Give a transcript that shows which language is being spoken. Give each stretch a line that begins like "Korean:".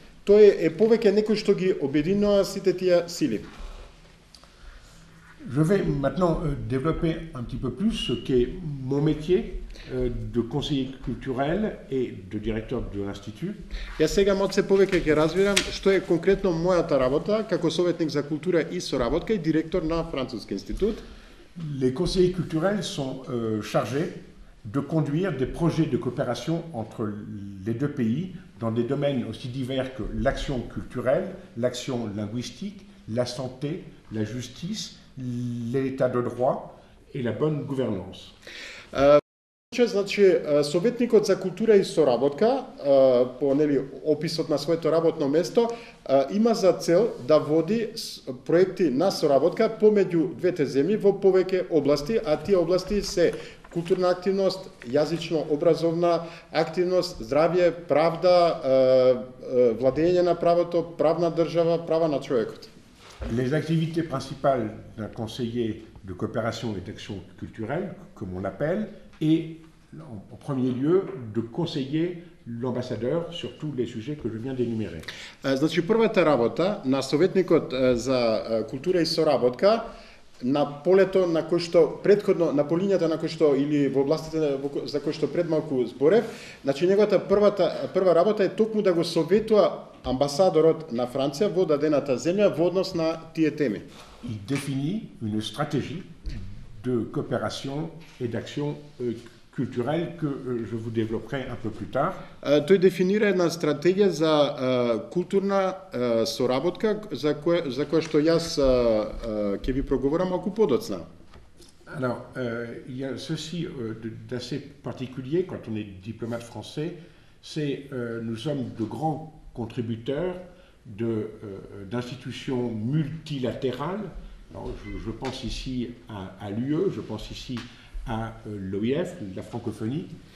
Macedonian: тој е повеќе некој што ги обединува сите тие сили.
French: Je vais maintenant développer un petit peu plus ce qu'est mon métier de conseiller culturel et de directeur de l'Institut.
Macedonian: Јас сега малце повеќе ќе развирам што е конкретно мојата работа како советник за култура и соработка и директор на Француски институт.
French: Les conseillers culturels sont chargés de conduire des projets de coopération entre les deux pays dans des domaines aussi divers que l'action culturelle, l'action linguistique, la santé, la justice, l'état de droit et la bonne gouvernance.
Macedonian: Значи, советникот за култура и соработка, по описот на своето работно место, има за цел да води проекти на соработка помеѓу двете земји во повеќе области, а тие области се културна активност, јазично-образовна активност, здравје, правда, владење на правото, правна држава, права на човекот.
French: Les activités principales d'un conseiller de coopération et d'action culturelle, comme on l'appelle, est en premier lieu de conseiller l'ambassadeur sur tous les sujets que je viens d'énumérer.
Macedonian: Значи, првата работа на советникот за култура и соработка на полето на кој што претходно на полињата на кој што или во областите за кој што пред малку зборев, значи неговата прва работа е токму да го советува амбасадорот на Франција во дадената земја во однос на тие теми.
French: Il définit une stratégie de coopération et d'action culturelle que je vous développerai un peu plus tard.
Macedonian: Тој дефинира една стратегија за културна соработка за која што јас ќе ви проговорам малку подоцна.
French: Alors, il y a ceci d'assez particulier quand on est diplomate français, c'est nous sommes de grands contributeurs d'institutions multilatérales. Alors, je pense ici à l'UE, je pense ici à l'OIF, la francophonie.